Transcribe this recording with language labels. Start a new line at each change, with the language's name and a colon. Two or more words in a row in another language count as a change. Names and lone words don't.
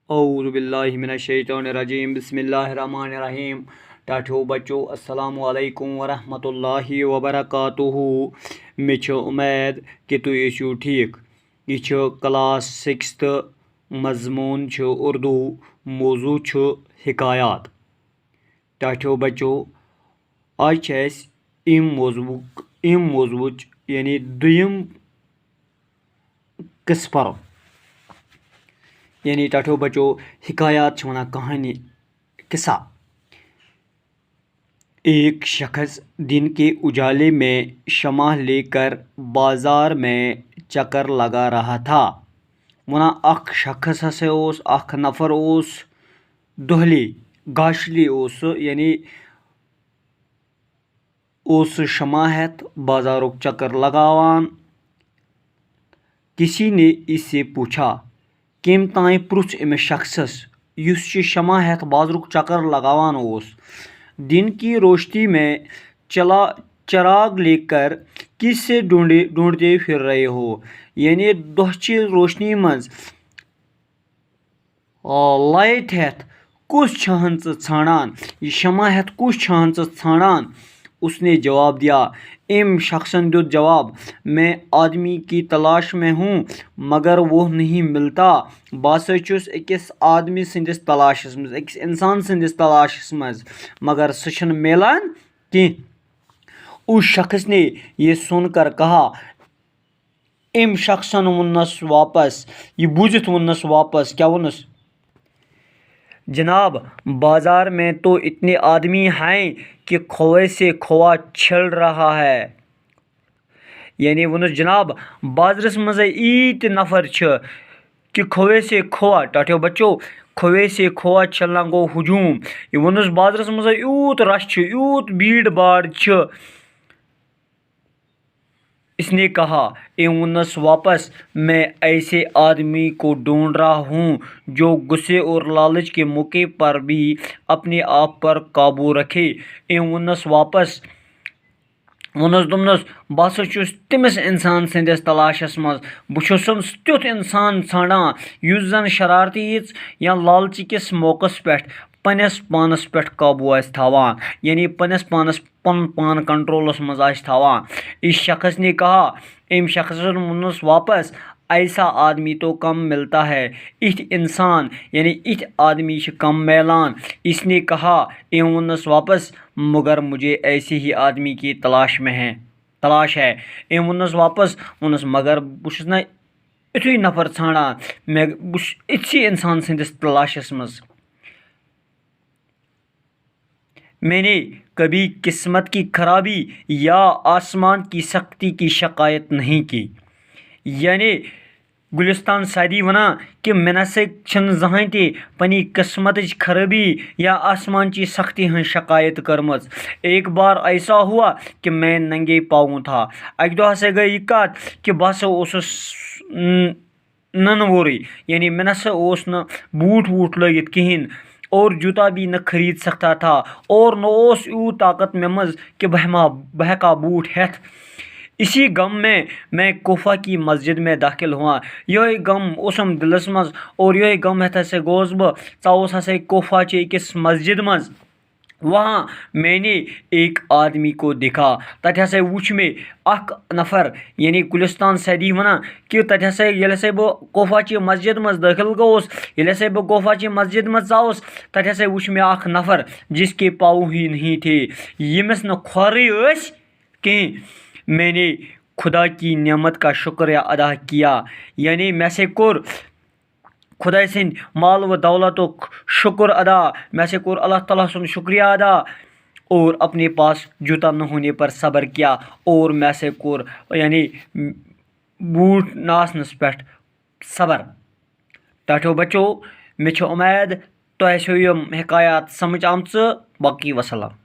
Arabic: اعوذ باللہ من الشیطان الرجیم بسم اللہ الرحمن الرحیم.
Kashmiri: ٹاٹھو بچو
Arabic: السلام علیکم ورحمۃ اللہ وبرکاتہ.
Kashmiri: مے چھ امید کہ تُہۍ ٲسِو ٹھیک. یہ چھ کلاس 6 مضمون چھ اردو. موضوع چھ حکایات. ٹاٹھو بچو آج چھ اس موضوعچ یعنی دویم قصہ پرو. یعنی ٹاٹھو بچو حکایات ونان کہانی قصہ.
Urdu: ایک شخص دن کے اجالے میں شمع لے کر بازار میں چکر لگا رہا تھا.
Kashmiri: ونان اخ شخص ہسا اخ نفر دہلی گاشلی یعنی شمع ہیتھ بازارک چکر لگاوان.
Urdu: کسی نے اس سے پوچھا
Kashmiri: کم تائیں پرُژھ امس شخصس یس شمع ہیتھ بازرک چکر لگاوان.
Urdu: دن کی روشنی میں چراغ لے کر کس سے ڈھونڈتے پھر رہے ہو.
Kashmiri: یعنی دہچہ روشنی مز لائٹ ہیتھ کس چھان ژھانڈان, یہ شمع ہیتھ کس چھان ژھانڈان.
Urdu: اس نے جواب دیا.
Kashmiri: ام شخصن دیت جواب
Urdu: میں آدمی کی تلاش میں ہوں مگر وہ نہیں ملتا.
Kashmiri: بہٕ چھُس أکِس آدمی سندس تلاشس مز أکِس انسان سندس تلاشس مز مگر سُہ چھُنہٕ ملان کینٛہہ.
Urdu: اس شخص نے یہ سن کر کہا.
Kashmiri: ام شخصن ونس واپس یہ بوزت ونس واپس کیا ونس.
Urdu: جناب بازار میں تو اتنے آدمی ہیں کہ کھوے سے کھووا چھل رہا ہے.
Kashmiri: یعنی ونس جناب بازرس مز ایت نفر چھ کہ
Urdu: کھوے سے کھووا.
Kashmiri: ٹاٹھو بچو
Urdu: کھوے سے کھووا چھلنا
Kashmiri: گو ہجوم. یہ ونس بازرس مز یوت رش چھ یوت بھیڑ بھاڑ چھ.
Urdu: اس نے کہا
Kashmiri: ام ونس واپس
Urdu: میں ایسے آدمی کو ڈھونڈ رہا ہوں جو غصے اور لالچ کے موقع پر بھی اپنے آپ پر قابو رکھے.
Kashmiri: ام ونس واپس ونس دوپنس بہٕ ہسا چھُس تٔمِس انسان سٕنٛدِس تلاشس منٛز. بہٕ چھُس تیُتھ انسان ژھانڈان یُس زن شرارتی یا لالچہِ کِس موقعس پٮ۪ٹھ پننس پانس پٮ۪ٹھ قابو آسہِ تھاوان. یعنی پننس پانس پن پان کنٹرولس منٛز آسہِ تھاوان.
Urdu: اس شخص نے کہا.
Kashmiri: ام شخصن ونس واپس
Urdu: ایسا آدمی تو کم ملتا ہے.
Kashmiri: اتھ انسان یعنی اتھ آدمی چھ کم میلان.
Urdu: اس نے کہا
Kashmiri: ام ونس واپس
Urdu: مگر مجھے ایسے ہی آدمی کی تلاش ہے.
Kashmiri: ام ونس واپس ونس مگر بہٕ چھُس نا اتھُے نفر ژھانڈان بہٕ چھُس اتھسٕے انسان سٕنٛدِس تلاشس منٛز.
Urdu: میں نے کبھی قسمت کی خرابی یا آسمان کی سختی کی شکایت نہیں کی.
Kashmiri: یعنی گلستان سعدی ونان کہ مےٚ نسا چھنہٕ زٕہٕنۍ تہِ پننہِ قسمتٕچ خرابی یا آسمان چی سختی ہٕنٛز شکایت کٔرمٕژ.
Urdu: ایک بار ایسا ہوا کہ میں ننگے پاؤں تھا.
Kashmiri: اکہِ دۄہ ہسا گٔے یہِ کتھ کہ بہٕ ہسا اوسُس ننہٕ وورٕے. یعنی مےٚ نسا اوس نہٕ بوٗٹھ ووٗٹھ لٲگِتھ کہیٖنۍ
Urdu: اور جوتا بھی نہ خرید سکتا تھا
Kashmiri: اور نہ اوس یوٗت طاقت مےٚ منٛز کہ بہٕ ہٮ۪کہا بوٗٹھ ہٮ۪تھ.
Urdu: اسی غم میں کوفہ کی مسجد میں داخل ہوا.
Kashmiri: یہے غم اوسم دلس مز اور یہے غم ہٮ۪تھ ہسا گوس بہٕ. ژاوُس ہسا کوفہ چہِ أکِس مسجد منٛز.
Urdu: وہاں میں نے ایک آدمی کو دیکھا.
Kashmiri: تتہِ ہسا وُچھ مےٚ اکھ نفر. یعنی گلستان سعدی ونان کہ تتہِ ہسا ییٚلہِ ہسا بہٕ کوفہ چہِ مسجد منٛز دٲخل گوٚوُس ییٚلہِ ہسا بہٕ کوفہ چہِ مسجد منٛز ژاوُس تتہِ ہسا وُچھ مےٚ اکھ نفر
Urdu: جس کے پاؤں ہی نہیں تھے.
Kashmiri: ییٚمِس نہٕ کھۄرٕے ٲسۍ کینٛہہ.
Urdu: میں نے خدا کی نعمت کا شکریہ ادا کیا.
Kashmiri: یعنی مےٚ ہسا کوٚر خداے سٕنٛدِ مال و دولتُک شکر ادا. میں سے کوٚر اللہ تعالیٰ سُنٛد شکریہ ادا
Urdu: اور اپنے پاس جوتا نہ ہونے پر صبر کیا
Kashmiri: اور میں سے کوٚر یعنی بوٗٹھ نہ آسنس پٮ۪ٹھ صبر. ٹاٹھو بچو مےٚ چھِ اُمید تۄہہِ آسیو یِم حکایات سمجھ آمژٕ. باقی وسلام.